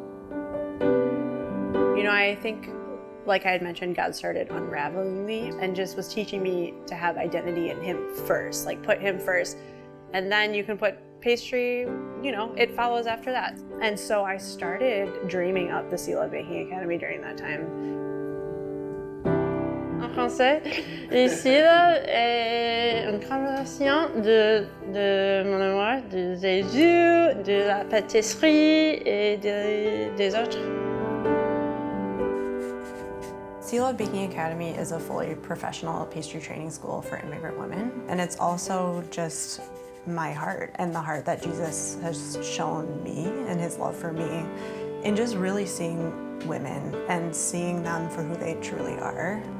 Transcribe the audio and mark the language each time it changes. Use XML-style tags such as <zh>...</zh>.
<en>You know, I think, like I had mentioned, God started unraveling me and just was teaching me to have identity in him first, like put him first. And then you can put pastry, you know, it follows after that. And so I started dreaming up the Sea Love Baking Academy during that time.</en> <fr>En français, ici là est une conversation de mon amour, de Jésus, de la pâtisserie et des autres.</fr> <en>Sea Love Baking Academy is a fully professional pastry training school for immigrant women. And it's also just my heart and the heart that Jesus has shown me and his love for me in just really seeing women and seeing them for who they truly are.</en>